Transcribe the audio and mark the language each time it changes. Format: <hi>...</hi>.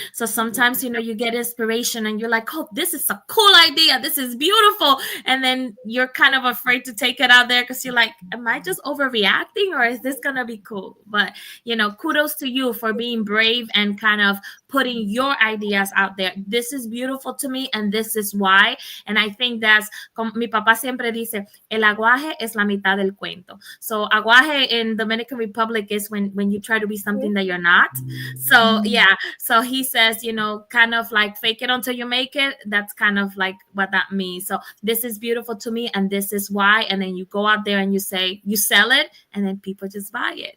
<en>So sometimes, you get inspiration and you're like, oh, this is a cool idea, this is beautiful, and then you're kind of afraid to take it out there because you're like, am I just overreacting, or is this gonna be cool? But kudos to you for being brave and kind of putting your ideas out there. This is beautiful to me and this is why. And I think that's,</en> <es>como mi papá siempre dice, el aguaje es la mitad del cuento.</es> <en>So aguaje in Dominican Republic is when you try to be something that you're not. So yeah, so he says, you know, kind of like fake it until you make it. That's kind of like what that means. So this is beautiful to me and this is why. And then you go out there and you say, you sell it and then people just buy it.</en>